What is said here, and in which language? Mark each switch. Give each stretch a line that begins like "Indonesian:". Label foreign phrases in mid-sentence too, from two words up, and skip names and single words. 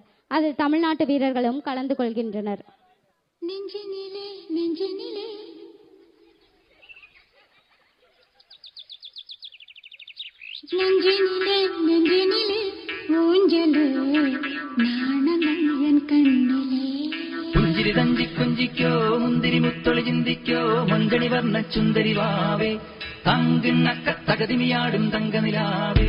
Tamil: அதில் தமிழ்நாட்டு வீரர்களும் கலந்து கொள்கின்றனர். நெஞ்சினிலே நெஞ்சினிலே நெஞ்சினிலே நெஞ்சினிலே ஊஞ்சலே நாணங்கள் என் கண்ணிலே
Malayalam: പുഞ്ചിരി തഞ്ചി കുഞ്ചിക്കോ മുന്തിരി മുത്തൊളി ചിന്തിക്കോ മഞ്ചണി വർണ്ണ ചുന്ദരി വാവേ തങ്കിണ്ണക്ക തകതിമിയാടും തങ്കനിലാവേ.